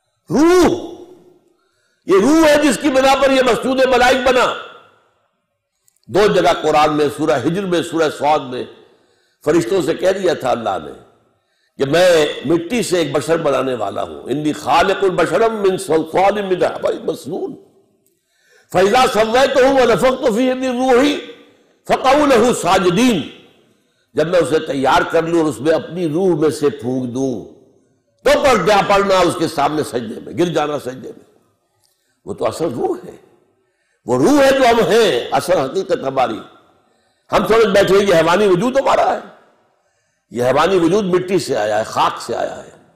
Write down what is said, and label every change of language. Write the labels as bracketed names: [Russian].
[Urdu] روح، یہ روح ہے جس کی بنا پر یہ مسجود ملائک بنا. دو جگہ قرآن میں، سورہ ہجر میں، سورہ صاد میں فرشتوں سے کہہ دیا تھا اللہ نے کہ میں مٹی سے ایک بشر بنانے والا ہوں. [Arabic] انی خالق البشر من صلصال من حمأ مسنون فإذا سويته ونفخت فيه من روحي فقعوا له ساجدين. [Urdu] جب میں اسے تیار کر لوں اور اس میں اپنی روح میں سے پھونک دوں تو پڑنا اس کے سامنے سجدے میں، گر جانا سجدے میں. وہ تو اصل روح ہے، وہ روح ہے جو ہم ہیں، اصل حقیقت ہماری. ہم سمجھ بیٹھے یہ حیوانی وجود ہمارا ہے. یہ حیوانی وجود مٹی سے آیا ہے، خاک سے آیا ہے.